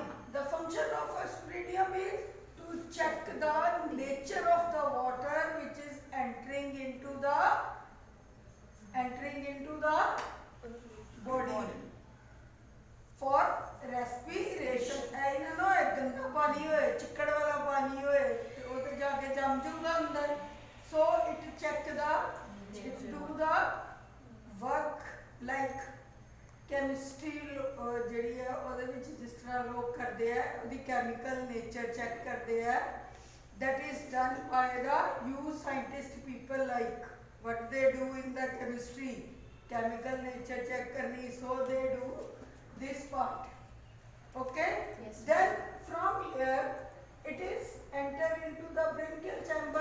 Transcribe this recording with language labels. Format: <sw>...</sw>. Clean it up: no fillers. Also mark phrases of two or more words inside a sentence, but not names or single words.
<en>The function of ospiridium is to check the nature of the water which is entering into the body for respiration.</en> <pa>ਐਨਾ ਨਾ ਇੱਕ ਗੰਦਾ ਪਾਣੀ ਹੋਏ, ਚਿੱਕੜ ਵਾਲਾ ਪਾਣੀ ਹੋਏ, ਉਹ ਤਾਂ ਜਾਕੇ ਜੰਮ ਜਾਊਗਾ ਅੰਦਰ.</pa> <en>So it check it do the work like chemistry</en> <pa>ਜਿਹੜੀ ਹੈ ਉਹਦੇ ਵਿੱਚ ਜਿਸ ਤਰ੍ਹਾਂ ਲੋਕ ਕਰਦੇ ਆ, ਉਹਦੀ</pa> <en>chemical nature check</en> <pa>ਕਰਦੇ ਆ.</pa> <en>That is done by the you scientist people, like what they do in the chemistry, chemical nature check karni, so they do this part. Okay? Yes. Then from here it is enter into the bronchial chamber.</en>